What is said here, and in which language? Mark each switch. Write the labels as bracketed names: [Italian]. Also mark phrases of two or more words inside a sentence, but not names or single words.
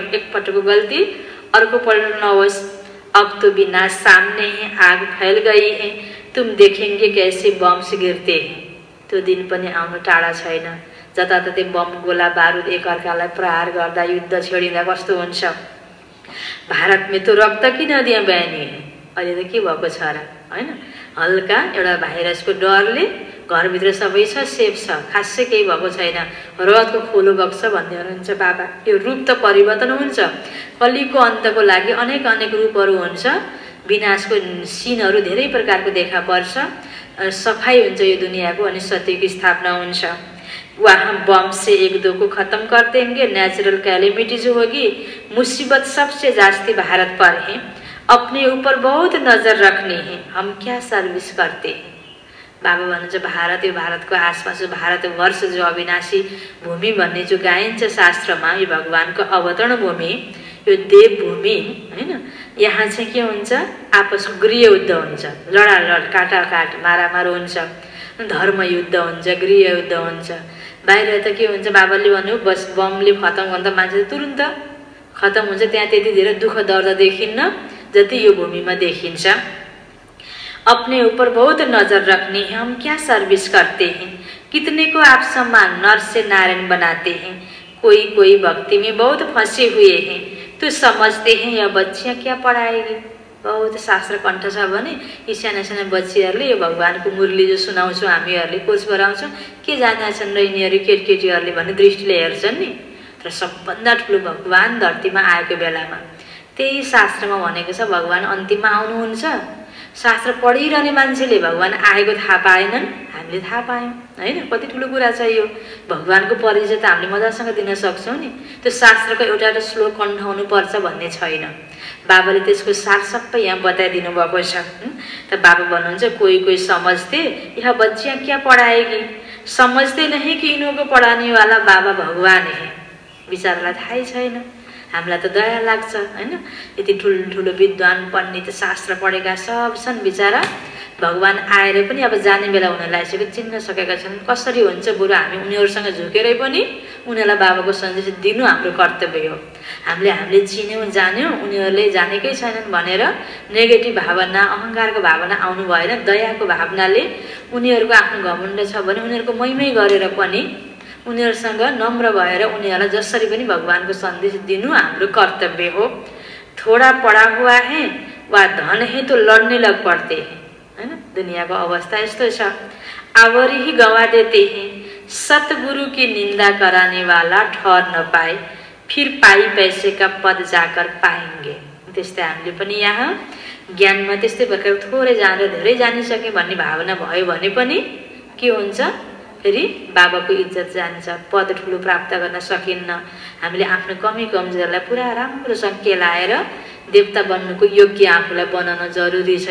[Nepali] एकपटकको गल्ती अर्कोपल्ट नहोस्। [Hindi] अब तो बिना सामने हैं आग फैल गई है, तुम देखेंगे कैसे बम्स गिरते हैं। [Nepali] त्यो दिन पनि आउनु टाढा छैन जताततै बम गोला बारुद एकअर्कालाई प्रहार गर्दा युद्ध छेडिँदा कस्तो हुन्छ। [Hindi] भारत में तो रक्त की नदियाँ बहनी है। [Nepali] अहिले त के भएको छ र, होइन? हल्का एउटा भाइरसको डरले घरभित्र सबै छ, सेफ छ, खासै केही भएको छैन, रगतको खोलो बग्छ भन्ने हुनुहुन्छ बाबा। यो रूप त परिवर्तन हुन्छ, कलिको अन्तको लागि अनेक अनेक रूपहरू हुन्छ, विनाशको सिनहरू धेरै प्रकारको देखा पर्छ, सफाई हुन्छ यो दुनियाँको, अनि सत्यको स्थापना हुन्छ। [Hindi] वहाँ बम से एक दो को खत्म कर देंगे, [English] natural calamity [Hindi] जो होगी, मुसीबत सबसे जास्ती भारत पर है, अपने ऊपर बहुत नजर रखनी है, हम क्या सर्विस करते हैं। [Nepali] बाबा भन्नुहुन्छ भारत, यो भारतको आसपास भारतवर्ष जो अविनाशी भूमि भन्ने जो गाइन्छ शास्त्रमा, यो भगवानको अवतरण भूमि, यो देव भूमि, होइन? यहाँ चाहिँ के हुन्छ, आपसको गृह युद्ध हुन्छ, लडालड काटाकाट मारामार हुन्छ, धर्मयुद्ध हुन्छ, गृह युद्ध हुन्छ। बाहिर त के हुन्छ, बाबाले भन्यो बस बमले खतम गर्दा मान्छे तुरुन्त खतम हुन्छ, त्यहाँ त्यति धेरै दुःख दर्द देखिन्न जति यो भूमिमा देखिन्छ। [Hindi] अपने ऊपर बहुत नजर रखनी है, हम क्या सर्विस करते हैं, कितने को आप सम्मान नर से नारायण बनाते हैं, कोई कोई भक्ति में बहुत फंसे हुए हैं, तो समझते हैं यह बच्चियाँ क्या पढ़ाएगी। [Nepali] बहुत शास्त्र कण्ठ छ भने यी साना साना बच्चीहरूले यो भगवानको मुरली जो सुनाउँछौँ हामीहरूले, कोच गराउँछौँ, के जान्छन् र यिनीहरू केटकेटीहरूले भन्ने दृष्टिले हेर्छन् नि। तर सबभन्दा ठुलो भगवान धरतीमा आएको बेलामा त्यही शास्त्रमा भनेको छ, भगवान अन्तिममा आउनुहुन्छ। शास्त्र पढिरहने मान्छेले भगवान आएको थाहा पाएनन्, हामीले थाहा पायौँ, होइन? कति ठुलो कुरा छ यो। भगवानको परिचय त हामीले मजासँग दिन सक्छौँ नि। त्यो शास्त्रको एउटा एउटा श्लोक कण्ठ हुनुपर्छ भन्ने छैन। बाबाले त्यसको सार सबै यहाँ बताइदिनु भएको छ। त बाबा भन्नुहुन्छ कोही कोही [Hindi] समझते यह बच्चियाँ क्या पढाएगी, समझते नहीं कि इनको पढाने वाला बाबा भगवान है। [Nepali] बिचारालाई थाहै छैन। हामीलाई त दया लाग्छ, होइन? यति ठुलो विद्वान पण्डित शास्त्र पढेका सब छन्, बिचारा भगवान आएर पनि अब जाने बेला हुन लागिसक्यो, चिन्न सकेका छन्। कसरी हुन्छ, बरु हामी उनीहरूसँग झुकेरै पनि उनीहरूलाई बाबाको सन्देश दिनु हाम्रो कर्तव्य हो। हामीले चिन्यौँ जान्यौँ, उनीहरूले जानेकै छैनन् भनेर नेगेटिभ भावना अहङ्कारको भावना आउनु भएन। दयाको भावनाले उनीहरूको आफ्नो घमण्ड छ भने उनीहरूको मैमै गरेर पनि उनीहरूसँग नम्र भएर उनीहरूलाई जसरी पनि भगवानको सन्देश दिनु हाम्रो कर्तव्य हो। [Hindi] थोड़ा पढा हुआ है वा धन है तो लड्ने लग पड़ते हैं, [Nepali] हैन? दुनियाको अवस्था यस्तो छ। [Hindi] आवरी ही गवा देते हैं, सतगुरु की निंदा कराने वाला ठहर न पाए, फिर पाई पैसे का पद जाकर पाएंगे। [Nepali] त्यस्तै हामीले पनि यहाँ ज्ञानमा त्यस्तै प्रकार थोरै जानेर धेरै जानिसके भन्ने भावना भयो भने पनि के हुन्छ, फेरि बाबाको इज्जत जान्छ, पद ठुलो प्राप्त गर्न सकिन्न। हामीले आफ्नो कमी कमजोरीलाई पुरा राम्रोसँग केलाएर देवता बन्नुको योग्य आफूलाई बनाउन जरुरी छ।